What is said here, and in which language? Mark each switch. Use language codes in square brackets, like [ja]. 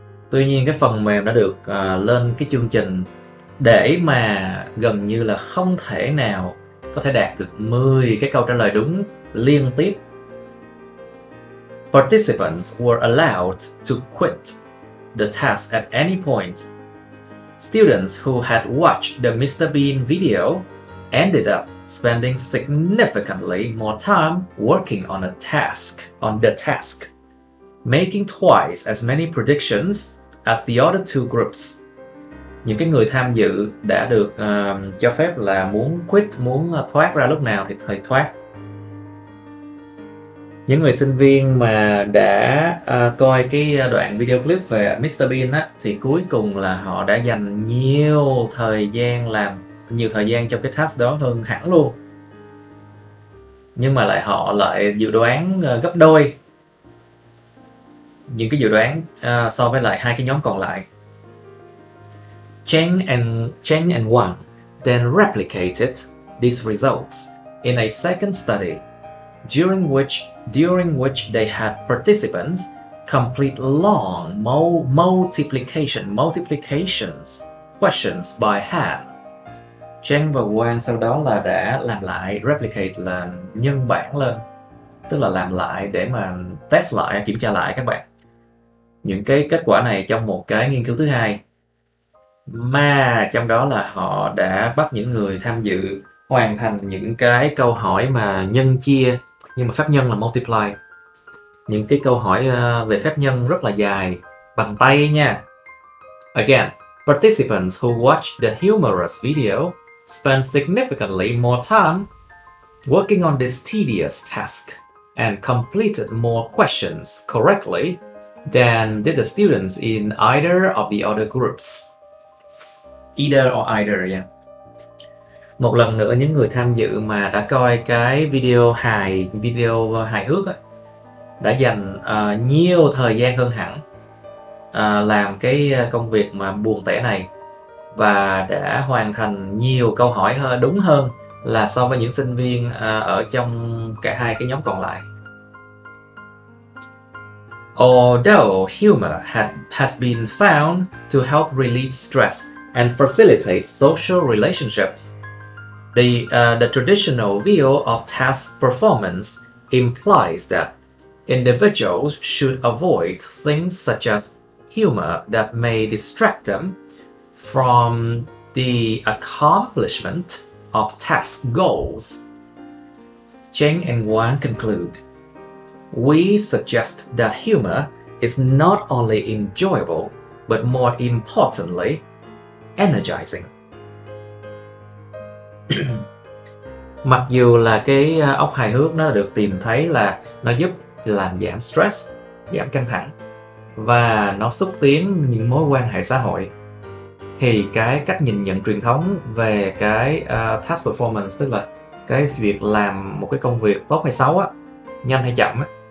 [vi] Tuy nhiên cái phần mềm đã được lên cái chương trình để mà gần như là không thể nào có thể đạt được 10 cái câu trả lời đúng liên tiếp. [en] Participants were allowed to quit the task at any point. Students who had watched the Mr. Bean video ended up spending significantly more time working on the task, making twice as many predictions as the other two groups. [vi] Những cái người tham dự đã được cho phép là muốn thoát ra lúc nào thì thoát. Những người sinh viên mà đã coi cái đoạn video clip về Mr. Bean á, thì cuối cùng là họ đã dành nhiều thời gian trong cái task đó hơn hẳn luôn. Nhưng mà họ lại dự đoán gấp đôi những cái dự đoán so với lại hai cái nhóm còn lại. [en] Cheng and Wang then replicated these results in a second study, during which they had participants complete long multiplications questions by hand. [vi] Cheng và Wang sau đó là đã làm lại, replicate là nhân bản lên, tức là làm lại để mà test lại, kiểm tra lại các bạn, những cái kết quả này trong một cái nghiên cứu thứ hai, mà trong đó là họ đã bắt những người tham dự hoàn thành những cái câu hỏi mà nhân chia, nhưng mà phép nhân là multiply, những cái câu hỏi về phép nhân rất là dài, bằng tay nha. [en] Again, participants who watched the humorous video spent significantly more time working on this tedious task and completed more questions correctly than did the students in either of the other groups. Either or either, yeah. [vi] Một lần nữa, những người tham dự mà đã coi cái video hài hước ấy, đã dành nhiều thời gian hơn hẳn làm cái công việc mà buồn tẻ này, và đã hoàn thành nhiều câu hỏi đúng hơn là so với những sinh viên ở trong cả hai cái nhóm còn lại. [en] Although humor has been found to help relieve stress and facilitate social relationships, the traditional view of task performance implies that individuals should avoid things such as humor that may distract them from the accomplishment of task goals. Cheng and Wang conclude, "We suggest that humor is not only enjoyable, but more importantly, energizing." [vi] Mặc dù là cái óc hài hước nó được tìm thấy là nó giúp làm giảm stress, giảm căng thẳng, và nó xúc tiến những mối quan hệ xã hội, thì cái cách nhìn nhận truyền thống về cái task performance, tức là cái việc làm một cái công việc tốt hay xấu á, nhanh hay chậm á,